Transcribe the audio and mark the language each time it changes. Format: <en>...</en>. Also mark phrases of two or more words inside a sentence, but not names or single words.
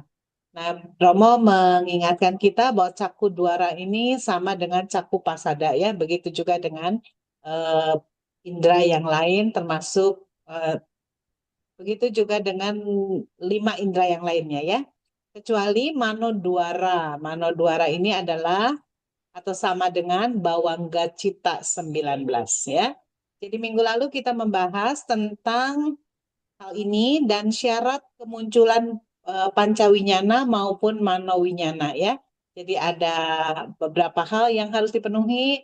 <id>Nah, Romo mengingatkan kita bahwa</id> <pi>caku duara</pi> <id>ini sama dengan</id> <pi>caku pasada</pi> <id>ya, begitu juga dengan eh, indera yang lain termasuk eh, begitu juga dengan 5 indera yang lainnya ya. Kecuali</id> <pi>mano duara. Mano duara</pi> <id>ini adalah atau sama dengan</id> <pi>bawangga cita</pi> <id>19 ya. Jadi minggu lalu kita membahas tentang hal ini dan syarat kemunculan pancawinyana maupun manowinyana ya. Jadi ada beberapa hal yang harus dipenuhi.</id>